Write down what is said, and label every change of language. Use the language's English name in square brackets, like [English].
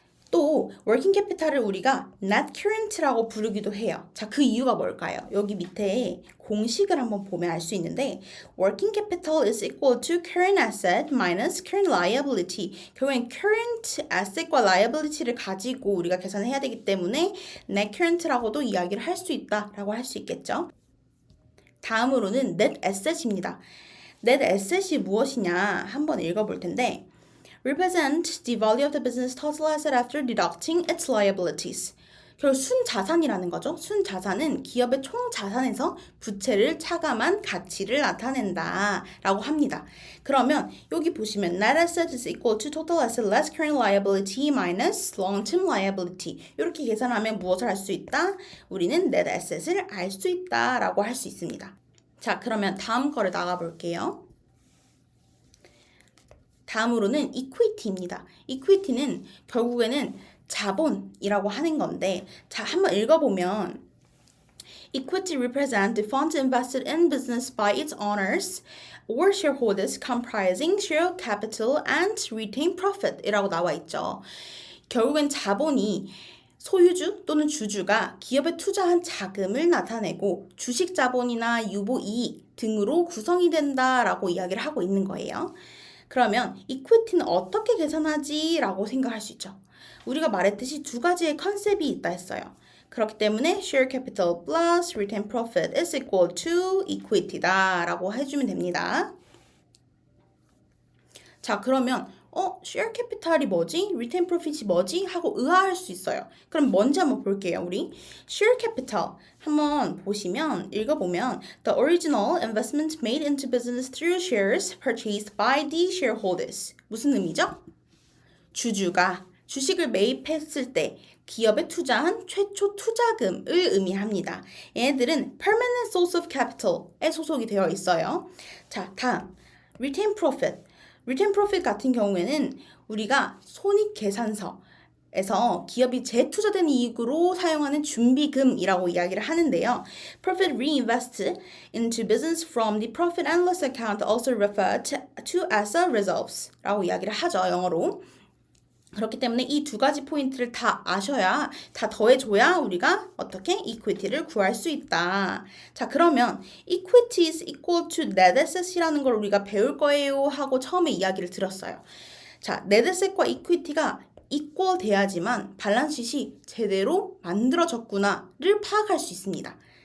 [Korean] 또 working capital을 우리가 net current라고 부르기도 해요. 자, 그 이유가 뭘까요? 여기 밑에 공식을 한번 보면 알 수 있는데 [English] working capital is equal to current asset minus current liability. [Korean] 결국엔 current asset과 liability를 가지고 우리가 계산을 해야 되기 때문에 net current라고도 이야기를 할 수 있다라고 할 수 있겠죠. 다음으로는 net asset입니다. net asset이 무엇이냐 한번 읽어볼 텐데 [English] represent the value of the business total asset after deducting its liabilities. [Korean] 결국 순자산이라는 거죠. 순자산은 기업의 총 자산에서 부채를 차감한 가치를 나타낸다 라고 합니다. 그러면 여기 보시면 [English] net asset is equal to total asset less current liability minus long-term liability. [Korean] 이렇게 계산하면 무엇을 할 수 있다? 우리는 net asset을 알 수 있다 라고 할 수 있습니다. 자, 그러면 다음 거를 나가볼게요. 다음으로는 equity입니다. equity는 결국에는 자본이라고 하는 건데 자, 한번 읽어보면 [English] Equity represents the funds invested in business by its owners or shareholders comprising share capital and retained profit [Korean] 이라고 나와 있죠. 결국엔 자본이 소유주 또는 주주가 기업에 투자한 자금을 나타내고 주식 자본이나 유보 이익 등으로 구성이 된다라고 이야기를 하고 있는 거예요. 그러면 equity는 어떻게 계산하지? 라고 생각할 수 있죠. 우리가 말했듯이 두 가지의 컨셉이 있다 했어요. 그렇기 때문에 [English] share capital plus retained profit is equal to equity다 [Korean] 라고 해주면 됩니다. 자, 그러면 share capital이 뭐지? retain profit이 뭐지? 하고 의아할 수 있어요. 그럼 뭔지 한번 볼게요, 우리. [English] share capital [Korean] 한번 보시면, 읽어보면 [English] the original investment made into business through shares purchased by the shareholders. [Korean] 무슨 의미죠? 주주가 주식을 매입했을 때 기업에 투자한 최초 투자금을 의미합니다. 얘네들은 permanent source of capital에 소속이 되어 있어요. 자, 다음 retain profit. retain profit 같은 경우에는 우리가 손익계산서에서 기업이 재투자된 이익으로 사용하는 준비금이라고 이야기를 하는데요. [English] Profit reinvested into business from the profit and loss account also referred to as a reserves [Korean] 라고 이야기를 하죠, 영어로. 그렇기 때문에 이 두 가지 포인트를 다 아셔야, 다 더해줘야 우리가 어떻게 이퀴티를 구할 수 있다. 자, 그러면 [English] equity is equal to net asset이라는 [Korean] 걸 우리가 배울 거예요 하고 처음에 이야기를 드렸어요. 자, net asset과 equity가 equal 돼야지만 밸런스시트이 제대로 만들어졌구나를 파악할 수 있습니다.